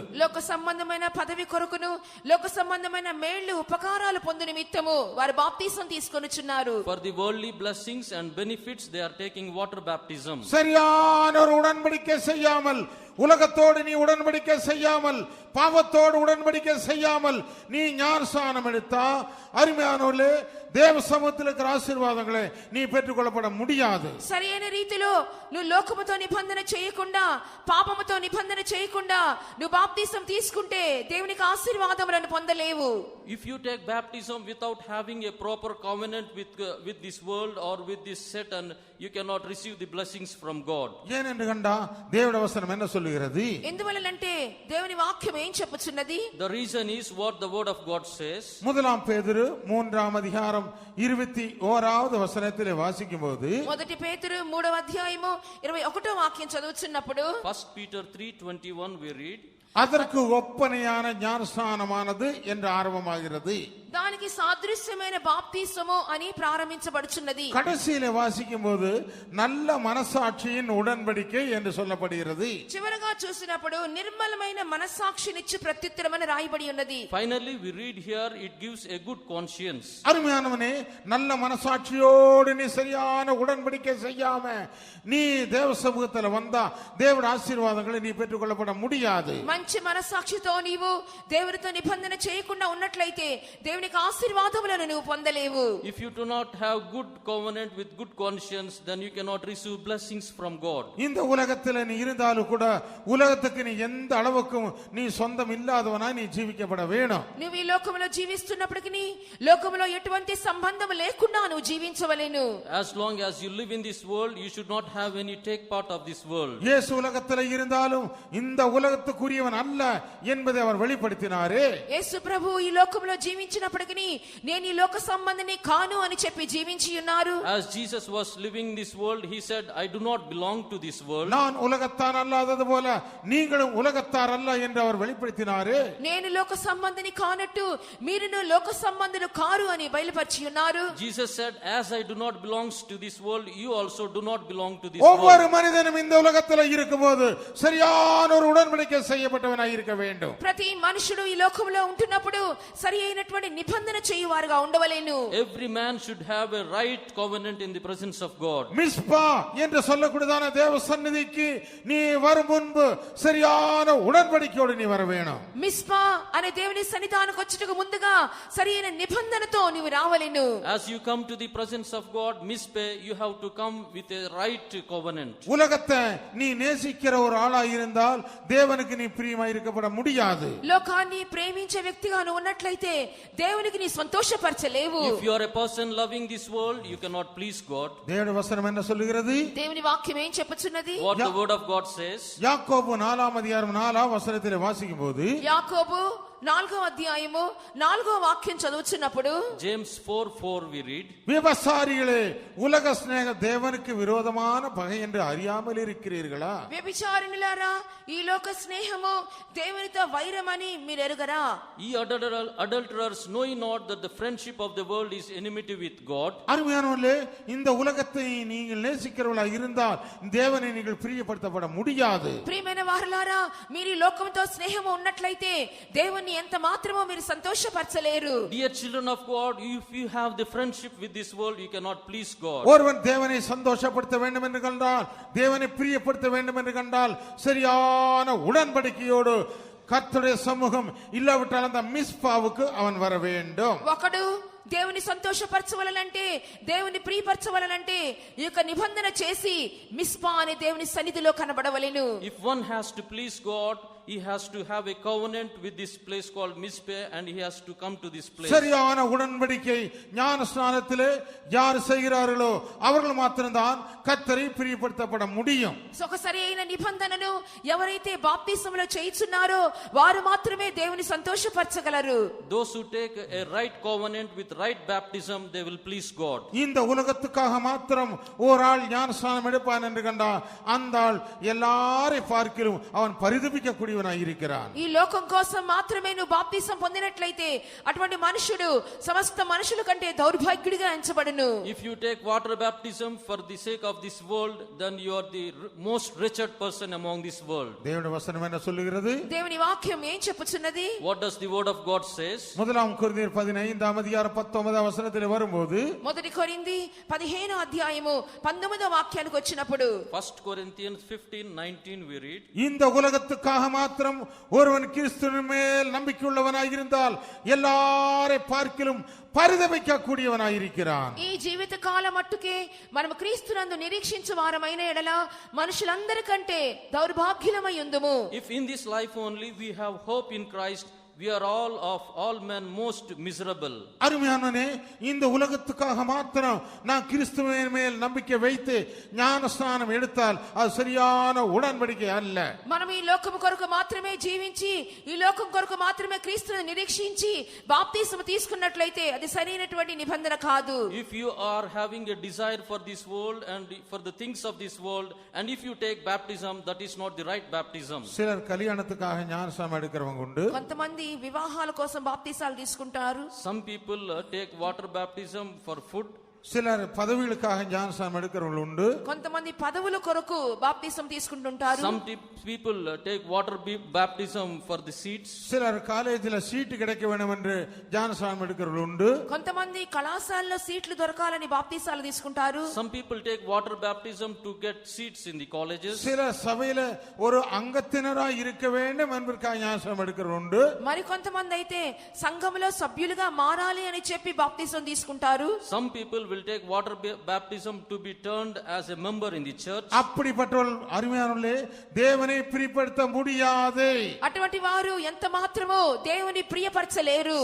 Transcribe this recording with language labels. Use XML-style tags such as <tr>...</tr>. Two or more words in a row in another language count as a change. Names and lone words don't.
<te>లోక సంబంధమైన పదవి కొరకును లోక సంబంధమైన మేళ్లు ఉపకారాలు పొందు నిమిత్తము వారు బాప్తిసం తీసుకొనుచున్నారు.</te> <en>For the worldly blessings and benefits, they are taking water baptism.</en> <ta>சரியான ஒரு உடன்படிக்கை செய்யாமல், உலகத்தோடு நீ உடன்படிக்கை செய்யாமல், பாவத்தோடு உடன்படிக்கை செய்யாமல் நீ ஞானஸ்நானம் எடுத்தா அருமையானவர்களே, தேவ சமூகத்தில் இருக்கிற ஆசீர்வாதங்களை நீ பெற்றுக்கொள்ளப்பட முடியாது.</ta> <te>సరైన రీతిలో నువ్వు లోకముతో నిబంధన చేయకుండా పాపముతో నిబంధన చేయకుండా నువ్వు బాప్తిసం తీసుకుంటే దేవునికి ఆశీర్వాదములను పొందలేవు.</te> <en>If you take baptism without having a proper covenant with this world or with this Satan, you cannot receive the blessings from God.</en> <ta>ஏனென்று கண்டா தேவனுடைய வசனம் என்ன சொல்லுகிறது?</ta> <te>ఎందువలనంటే దేవుని వాక్యం ఏం చెప్పుచున్నది?</te> <en>The reason is what the word of God says.</en> <ta>முதலாம் பேதுரு 3ஆம் அதிகாரம் 21வது வசனத்திலே வாசிக்கும்போது,</ta> <te>మొదటి పేతురు 3వ అధ్యాయము 21వ వాక్యం చదువుచున్నప్పుడు</te> <en>1 Peter 3:21 we read,</en> <ta>அதற்கு ஒப்பனையான ஞானஸ்நானமானது என்று ஆரம்பமாகிறது.</ta> <te>దానికి సాదృశ్యమైన బాప్తిసము అని ప్రారంభించబడుచున్నది.</te> <ta>கடைசியிலே வாசிக்கும்போது நல்ல மனசாட்சியின் உடன்படிக்கை என்று சொல்லப்படுகிறது.</ta> <te>చివరగా చూసినప్పుడు నిర్మలమైన మనస్సాక్షినిచ్చు ప్రత్యుత్తరమని రాయబడి ఉన్నది.</te> <en>finally we read here, it gives a good conscience.</en> <ta>அருமையானவனே, நல்ல மனசாட்சியோடு நீ சரியான உடன்படிக்கை செய்யாம நீ தேவ சமூகத்தில் வந்தா தேவனுடைய ஆசீர்வாதங்களை நீ பெற்றுக்கொள்ளப்பட முடியாது.</ta> <te>మంచి మనస్సాక్షితో నీవు దేవునితో నిబంధన చేయకుండా ఉన్నట్లయితే దేవునికి ఆశీర్వాదములను నువ్వు పొందలేవు.</te> <en>If you do not have good covenant with good conscience, then you cannot receive blessings from God.</en> <ta>இந்த உலகத்தில் நீ இருந்தாலும் கூட உலகத்துக்கு நீ எந்த அளவுக்கும் நீ சொந்தம் இல்லாதவனா நீ ஜீவிக்கப்பட வேணும்.</ta> <te>నువ్వు ఈ లోకములో జీవిస్తున్నప్పటికీ లోకములో ఎటువంటి సంబంధం లేకుండా నువ్వు జీవించవలెను.</te> <en>As long as you live in this world, you should not have any take part of this world.</en> <ta>இயேசு உலகத்தில் இருந்தாலும் இந்த உலகத்துக்குரியவன் அல்ல என்பதை அவர் வெளிப்படுத்தினாரே.</ta> <te>యేసు ప్రభు ఈ లోకములో జీవించినప్పటికీ నేను ఈ లోక సంబంధిని కాను అని చెప్పి జీవించి ఉన్నారు.</te> <en>As Jesus was living this world, he said, I do not belong to this world.</en> <ta>நான் உலகத்தார் அல்லாதது போல நீங்களும் உலகத்தார் அல்ல என்று அவர் வெளிப்படுத்தினாரே.</ta> <te>నేను లోక సంబంధిని కానట్టు మీరును లోక సంబంధులు కారు అని బయలుపరిచి ఉన్నారు.</te> <en>Jesus said, as I do not belong to this world, you also do not belong to this</en> <ta>ஒவ்வொரு</ta> <en>world.</en> <ta>மனிதனும் இந்த உலகத்தில் இருக்கும்போது சரியான ஒரு உடன்படிக்கை செய்யப்பட்டவனாய் இருக்க வேண்டும்.</ta> <te>ప్రతి మనుషుడు ఈ లోకములో ఉంటున్నప్పుడు సరి అయినటువంటి నిబంధన చేయువారుగా ఉండవలెను.</te> <en>Every man should have a right covenant in the presence of God.</en> <ta>மிஸ்பா என்று சொல்லக்கூடியதான தேவ சந்நிதிக்கு நீ வரும் முன்பு சரியான உடன்படிக்கையோடு நீ வர வேணும்.</ta> <te>మిస్పా అనే దేవుని సన్నిధానానికి వచ్చుటకు ముందుగా సరైన నిబంధనతో నీవు రావలెను.</te> <en>As you come to the presence of God, Mizpeh, you have to come with a right covenant.</en> <ta>உலகத்தை நீ நேசிக்கிற ஒரு ஆளா இருந்தால் தேவனுக்கு நீ பிரியமாய் இருக்கப்பட முடியாது.</ta> <te>లోకాన్ని ప్రేమించే వ్యక్తిగా నువ్వు ఉన్నట్లయితే దేవునికి నీ సంతోషపరచలేవు.</te> <en>If you are a person loving this world, you cannot please God.</en> <ta>தேவனுடைய வசனம் என்ன சொல்லுகிறது?</ta> <te>దేవుని వాక్యం ఏం చెప్పుచున్నది?</te> <en>What the word of God says.</en> <ta>யாக்கோபு 4ஆம் அதிகாரம் 4ஆம் வசனத்திலே வாசிக்கும்போது,</ta> <te>యాకోబు 4వ అధ్యాయము 4వ వాక్యం చదువుచున్నప్పుడు</te> <en>James 4:4 we read,</en> <ta>விபசாரிகளே, உலக ஸ்நேக தேவனுக்கு விரோதமான பகை என்று அறியாமல் இருக்கிறீர்களா?</ta> <te>వ్యభిచారిణులారా, ఈ లోక స్నేహము దేవునితో వైరమని మీరు ఎరుగరా?</te> <en>ye adulterers, know ye not that the friendship of the world is enmity with God?</en> <ta>அருமையானவர்களே, இந்த உலகத்தை நீங்கள் நேசிக்கிறவர்களாக இருந்தால் தேவனை நீங்கள் பிரியப்படுத்தப்பட முடியாது.</ta> <te>ప్రియమైన వారలారా, మీరు ఈ లోకంతో స్నేహము ఉన్నట్లయితే దేవుని ఎంత మాత్రమో మీరు సంతోషపరచలేరు.</te> <en>Dear children of God, if you have the friendship with this world, you cannot please God.</en> <ta>ஒருவன் தேவனை சந்தோஷப்படுத்த வேண்டும் என்று கண்டால், தேவனை பிரியப்படுத்த வேண்டும் என்று கண்டால் சரியான உடன்படிக்கையோடு கர்த்தருடைய சமூகம் இல்லாவிட்டால் அந்த மிஸ்பாவுக்கு அவன் வர வேண்டும்.</ta> <te>ఒకడు దేవుని సంతోషపరచవలనంటే దేవుని ప్రియపరచవలనంటే ఈ యొక్క నిబంధన చేసి మిస్పా అనే దేవుని సన్నిధిలో కనబడవలెను.</te> <en>If one has to please God, he has to have a covenant with this place called Mizpeh, and he has to come to this place.</en> <ta>சரியான உடன்படிக்கை ஞானஸ்நானத்திலே யார் செய்கிறார்களோ அவர்கள் மாத்திரம்தான் கர்த்தரை பிரியப்படுத்தப்பட முடியும்.</ta> <te>ఒక సరైన నిబంధనను ఎవరైతే బాప్తిసములో చేయుచున్నారో వారు మాత్రమే దేవుని సంతోషపరచగలరు.</te> <en>Those who take a right covenant with right baptism, they will please God.</en> <ta>இந்த உலகத்துக்காக மாத்திரம் ஒரு ஆள் ஞானஸ்நானம் எடுப்பான் என்று கண்டால் அந்த ஆள் எல்லாரை பார்க்கிலும் அவன் பரிதபிக்க கூடியவனாய் இருக்கிறான்.</ta> <te>ఈ లోకం కోసం మాత్రమే నువ్వు బాప్తిసం పొందినట్లయితే అటువంటి మనుషుడు సమస్త మనుషుల కంటే దౌర్భాగ్యుడిగా ఎంచబడును.</te> <en>If you take water baptism for the sake of this world, then you are the most wretched person among this world.</en> <ta>தேவனுடைய வசனம் என்ன சொல்லுகிறது?</ta> <te>దేవుని వాక్యం ఏం చెప్పుచున్నది?</te> <en>What does the word of God says?</en> <ta>முதலாம் கொரிந்தியர் 15 அதிகாரம் 19 வசனத்தில் வரும்போது</ta> <te>మొదటి కొరింథీ 15వ అధ్యాయము 19వ వాక్యానికి వచ్చినప్పుడు</te> <en>1 Corinthians 15:19 we read,</en> <ta>இந்த உலகத்துக்காக மாத்திரம் ஒருவன் கிறிஸ்துவின் மேல் நம்பிக்கையுள்ளவனாய் இருந்தால் எல்லாரை பார்க்கிலும் பரிதபிக்க கூடியவனாய் இருக்கிறான்.</ta> <te>ఈ జీవిత కాలం మట్టుకే మనం క్రీస్తునందు నిరీక్షించు వారమైన ఎడల మనుషులందరికంటే దౌర్భాగ్యులమై ఉందుము.</te> <en>if in this life only we have hope in Christ, we are all men most miserable.</en> <ta>அருமையானவனே, இந்த உலகத்துக்காக மாத்திரம் நான் கிறிஸ்துவின் மேல் நம்பிக்கை வைத்து ஞானஸ்நானம் எடுத்தால் அது சரியான உடன்படிக்கை அல்ல.</ta> <te>మనం ఈ లోకం కొరకు మాత్రమే జీవించి ఈ లోకం కొరకు మాత్రమే క్రీస్తుని నిరీక్షించి బాప్తిసం తీసుకున్నట్లయితే అది సరైనటువంటి నిబంధన కాదు.</te> <en>If you are having a desire for this world and for the things of this world, and if you take baptism, that is not the right baptism.</en> <ta>சிலர் கல்யாணத்துக்காக ஞானஸ்நானம் எடுக்கிறவங்க உண்டு.</ta> <te>కొంతమంది వివాహాల కోసం బాప్తిసాలు తీసుకుంటారు.</te> <en>Some people take water baptism for food.</en> <ta>சிலர் பதவிகளுக்காக ஞானஸ்நானம் எடுக்கிறவர்கள் உண்டு.</ta> <te>కొంతమంది పదవుల కొరకు బాప్తిసం తీసుకుంటుంటారు.</te> <en>Some people take water baptism for the seats.</en> <ta>சிலர் காலேஜில் சீட்டு கிடைக்க வேண்டும் என்று ஞானஸ்நானம் எடுக்கிறவர்கள் உண்டு.</ta> <te>కొంతమంది కళాశాలలో సీట్లు దొరకాలని బాప్తిసాలు తీసుకుంటారు.</te> <en>Some people take water baptism to get seats in the colleges.</en> <ta>சில சபையில ஒரு அங்கத்தினராய் இருக்க வேண்டும் என்பதற்காக ஞானஸ்நானம் எடுக்கிறவர்கள் உண்டு.</ta> <te>మరి కొంతమంది అయితే సంఘములో సభ్యులుగా మారాలి అని చెప్పి బాప్తిసం తీసుకుంటారు.</te> <en>Some people will take water baptism to be turned as a member in the church.</en> <ta>அப்படிப்பட்டவர்கள் அருமையானவர்களே, தேவனை பிரியப்படுத்த முடியாது.</ta> <te>అటువంటి వారు ఎంత మాత్రమో దేవుని ప్రియపరచలేరు.</te>